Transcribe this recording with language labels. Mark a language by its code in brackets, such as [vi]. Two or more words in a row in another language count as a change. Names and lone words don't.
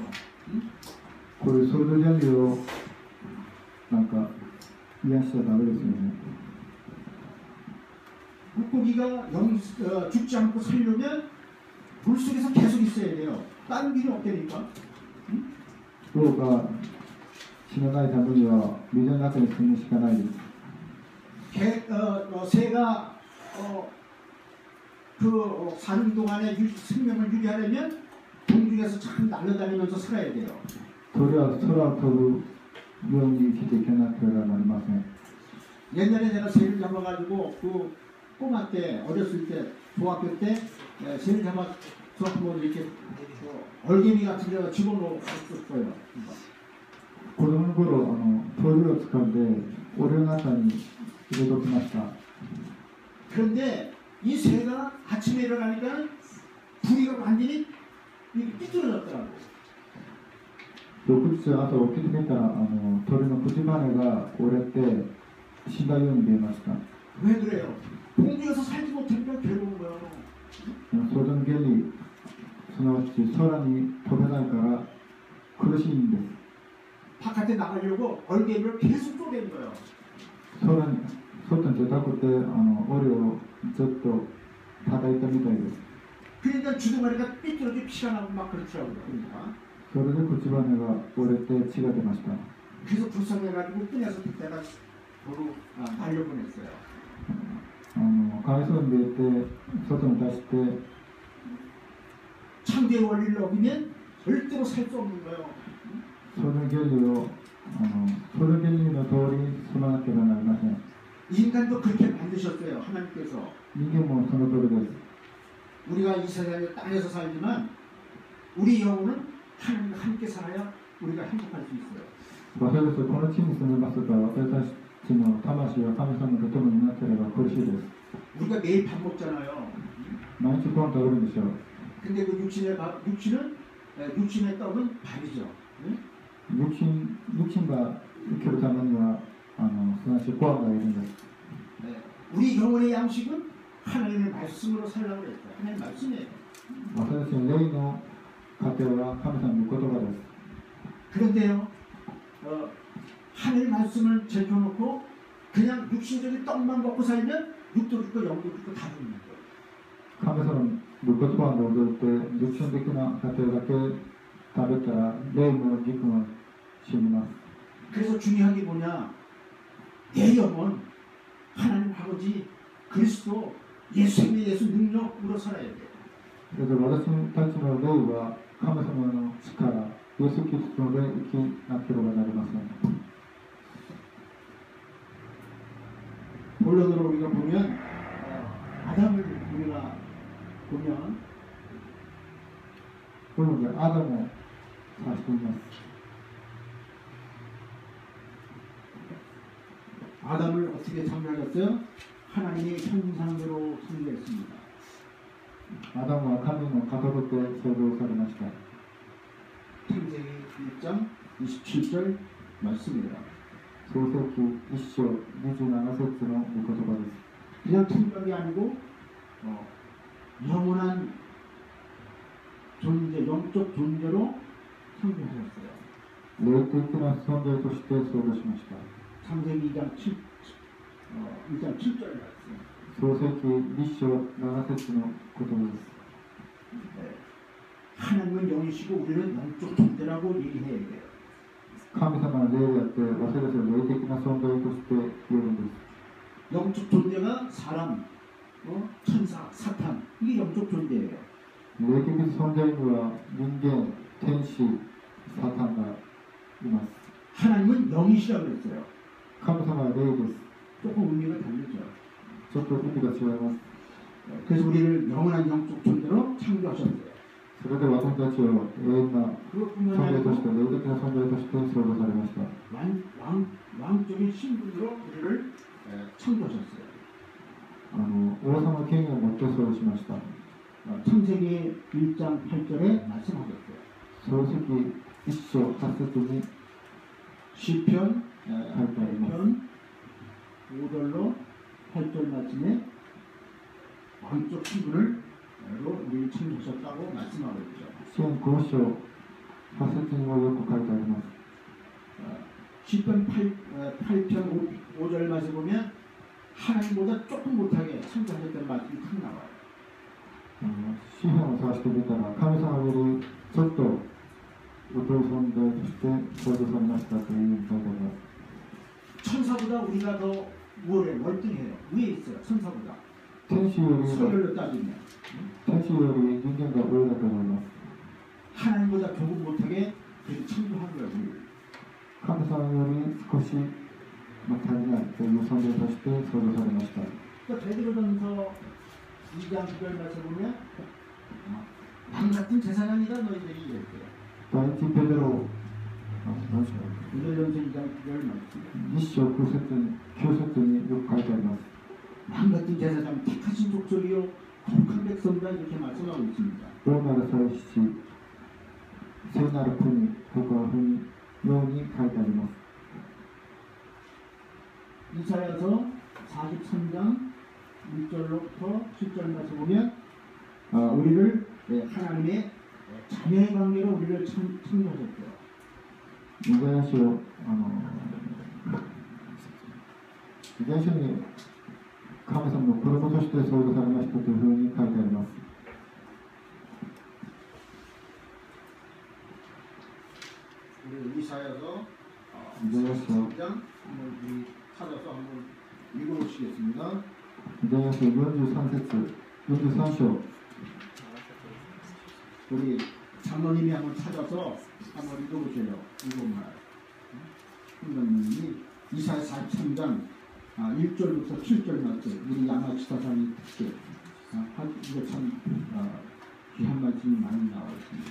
[ko] 응? [ja] これ創造原理をなんか癒しちゃダメですよね。 [ko] 물고기가 죽지 않고 살려면 물속에서 계속 있어야 돼요. 다른 길이 없다니까. 응? [ja] 魚が死なないためには水の中に住むしかないです。 [ko] 새가 사는 동안에 생명을 유지하려면 공중에서 참 날아다니면서 살아야 돼요. [ja] 鳥は空を飛ぶように生きていかなければなりません。 [ko] 옛날에 제가 새를 잡아가지고 그 꼬마 때 어렸을 때 중학교 때 새를 잡아서 뭐 이렇게 얼개미 같은 데가 집어넣었어요. [ja] 子供の頃鳥を掴んで檻の中に入れときました。 [ko] 그런데 이 새가 아침에 일어나니까 부리가 완전히 삐뚤어졌더라고요. [ja] 翌日朝起きてみたら鳥のくちばねが折れて死んだように見えました。 [ko] 왜 그래요? 공중에서 살지 못하니까 괴로운 거예요. [ja] 創造の原理すなわち空に飛べないから苦しいんです。 [ko] 바깥에 나가려고 얼개미를 계속 쪼갠 거예요. [ja] 空に外に出たくて檻をずっと叩いたみたいです。 [ko] 그러니까 주둥아리가 삐뚤어져 피가 나고 막 그렇더라고요. 그러니까. [ja] それでくちばねが折れて血が出ました。 [ko] 그래서 불쌍해가지고 끈에서 그때가 도로 날려보냈어요. [ja] かわいそうに出て外に出して [ko] 창조의 원리를 어기면 절대로 살 수 없는 거예요. [ja] その原理をその原理の通りに進まなければなりません。 [ko] 인간도 그렇게 만드셨어요. 하나님께서. [ja] 人間もその通りです。 [ko] 우리가 이 세상에 땅에서 살지만 우리 영혼은 하나님과 함께 살아야 우리가 행복할 수 있어요. [ja] 私たちはこの地に住みますが、私たちの魂は神様と共になければ苦しいです。 [ko] 우리가 매일 밥 먹잖아요. [ja] 毎日ご飯食べるんでしょう。 [ko] 근데 그 육신의 떡은 밥이죠. 응? [ja] 肉親が生きるためにはすなわちご飯がいるんです。 [ko] 우리 영혼의 양식은 하나님의 말씀으로 살라고 그랬어요. 하나님의 말씀이에요. [ja] 私たちの霊の糧は神様の言葉です。 [ko] 그런데요, 하늘 말씀을 제쳐놓고 그냥 육신적인 떡만 먹고 살면 육도 죽고 영도 죽고 다 죽는 거예요. [ja] 神様の御言葉を除いて肉親的な糧だけ食べたら霊も肉も死にます。 [ko] 그래서 중요한 게 뭐냐? 내 영혼 하나님 아버지 그리스도 예수님의 예수 능력으로 살아야 돼요. [ja] それで私たちの霊は神様の力、イエス・キリストの霊生きなければなりません。 [ko] 본론으로 우리가 보면 아담을 우리가 보면 [ja] このでアダムを指しています。 [ko] 아담을 어떻게 창조하셨어요? 하나님의 형상대로 창조했습니다. [ja] アダムは神の型とて創造されました。 [ko] 창세기 1장 27절 말씀입니다. [ja] 創世記1章27節の御言葉です。 [ko] 그냥 창조한 게 아니고 영원한 존재, 영적 존재로 창조하셨어요. [ja] 霊的な存在として創造しました。 [ko] 창세기 2장 7절 말씀. [ja] 創世記1章7節の言葉です。 [ko] 하나님은 영이시고 우리는 영적 존재라고 얘기해야 돼요. [ja] 神様の霊であって私たちは霊的な存在として言えるんです。 [ko] 영적 존재가 사람, 천사, 사탄 이게 영적 존재예요. [ja] 霊的存在には人間、天使、サタンがいます。 [ko] 하나님은 영이시라고 그랬어요. [ja] 神様は霊です。 [ko] 조금 의미가 다르죠. [ja] ちょっと意味が違います。 [ko] 그래서 우리를 영원한 영적 존재로 창조하셨어요. [ja] それで私たちを永遠な [ko] 그것뿐만 [ja] 存在と [ko] 아니라 [ja] して、霊的な存在として創造されました。 [ko] 왕적인 신분으로 우리를 창조하셨어요. [ja] 王様の権威を持って創造しました。 [ko] 창세기 1장 8절에 말씀하셨어요. [ja] 創世記1章8節に [ko] 시편 8편 5절로 8절 말씀에 왕적 신분을 우리를 창조하셨다고 말씀하고 있죠. [ja] 詩篇5章8節にもよく書いてあります。 [ko] 시편 8편 5절 말씀 보면 하나님보다 조금 못하게 창조하셨다는 말씀이 탁 나와요. [ja] 詩篇を探してみたら神様よりちょっと劣る存在として創造されましたという書いてあります。 [ko] 천사보다 우리가 더 우월해 월등해요. 위에 있어요. 천사보다. [ja] 天使より [ko] 서열로 따지면 [ja] 人間が上だと思います。 [ko] 하나님보다 조금 못하게 그렇게 창조한 거예요. 우리를. [ja] 神様より少し足りないという存在として創造されました。 [ko] 그러니까 베드로전서 2장 9절 말씀 보면 남 같은 제사장이다 너희들이 이랬어요. [ja] 第一ペテロ何章 [ko] 베드로전서 2장 9절 말씀. [ja] 1 章9節によく書いてあります。 [ko] 남 같은 제사장 택하신 족속이요 거룩한 백성이다 이렇게 말씀하고 있습니다. [ja] 大なる祭司、聖なる国、他の国ように書いてあります。 [ko] 이사야서 43장 1절로부터 7절 말씀 보면 우리를 하나님의 자녀의 관계로 우리를 창조하셨대요. [ja] イザヤ書に神様の子供として創造されましたというふうに書いてあります。 [ko] 우리 이사야서 [ja] イザヤ書 [ko] 3장 한번 찾아서 한번 읽어보시겠습니다. [ja] イザヤ書43節、43章 [ko] 우리 장로님이 한번 찾아서 한번 읽어보세요. 이것만 장로님이 이사야 43장 1절부터 7절 말씀 우리 야마치사상이 특별 이거 참 귀한 말씀이 많이 나와 있습니다.